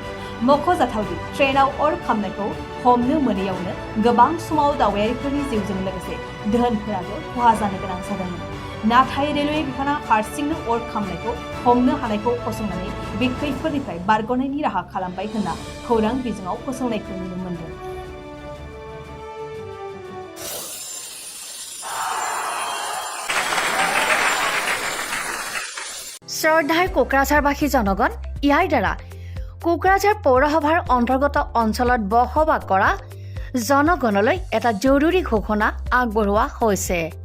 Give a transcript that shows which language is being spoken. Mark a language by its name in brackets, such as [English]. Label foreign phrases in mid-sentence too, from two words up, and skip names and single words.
[Bodo] मख'जाथावदि ट्रेनाव अर खामनायखौ हमनो मोनैयावनो गोबां समाव दावबायारिफोरनि जिउजों लोगोसे दोहोनफोराबो खहा जानो गोनां जादोंमोन। नाथाय रेलवे बिफाना हारसिंनो अर खामनायखौ हमनो हानायखौ फसंनानै बे खैफोदनिफ्राय बारग'नायनि राहा खालामबाय होनना खौरां बिजोङाव फोसावनायखौ नुनो मोन्दों। [Assamese] শ্ৰদ্ধাৰ কোকৰাঝাৰবাসী জনগণ, ইয়াৰ দ্বাৰা কোকৰাঝাৰ পৌৰসভাৰ অন্তৰ্গত অঞ্চলত বসবাস কৰা জনগণলৈ এটা জৰুৰী ঘোষণা আগবঢ়োৱা হৈছে।